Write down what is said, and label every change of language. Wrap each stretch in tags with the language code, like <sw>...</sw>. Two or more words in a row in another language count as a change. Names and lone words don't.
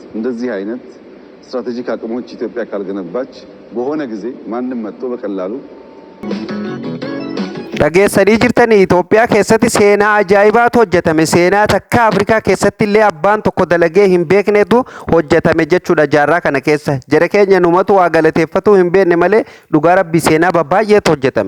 <am>እንደዚህ አይነት ስትራቴጂክ አቅሞች ኢትዮጵያ ካልገነባች በሆነ ጊዜ ማንም መጥቶ በቀላሉ</am> <om>dhageessanii jirtanii Itoophiyaa keessatti seenaa ajaa'ibaatu hojjetame. Seenaa takka Afrikaa keessatti illee abbaan tokko dalagee hin beeknetu hojjetame jechuudha jaarraa kana keessa. Jara keenya numatu waa galateeffatu hin beekne malee dhugaa rabbii seenaa baay'eetu hojjetame.</om>